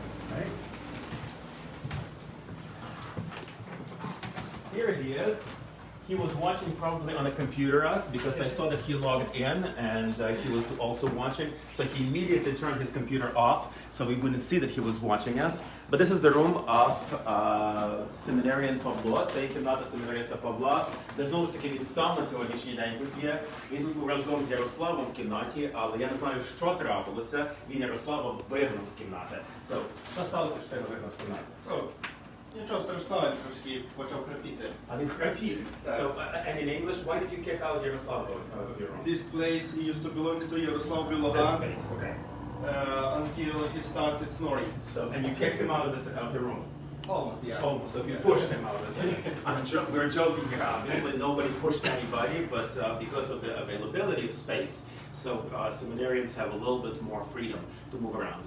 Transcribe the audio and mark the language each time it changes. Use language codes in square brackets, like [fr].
[en] Right. Here he is. He was watching probably on a computer us because I saw that he logged in and he was also watching. So he immediately turned his computer off so we wouldn't see that he was watching us. But this is the room of seminarian Pavlo. [uk] Це кімната семінариста Павла. Де знову ж таки він сам на сьогоднішній день тут є. Він тут був разом з Ярославом в кімнаті, але я не знаю, що трапилося. Він Ярослава вигнав з кімнати. Що сталося, що ти його вигнав з кімнати? Нічого страшного, він трошки почав храпіти. А він храпів. [en] So, and in English, why did you kick out Yaroslav of your room? This place used to belong to Yaroslav This Biloga space, okay. Until he started snoring. So, and you kicked him out of the room? Almost, yeah. Almost, so you pushed him out of the room. We're joking here, obviously nobody pushed anybody, but because of the availability of space, so seminarians have a little bit more freedom to move around.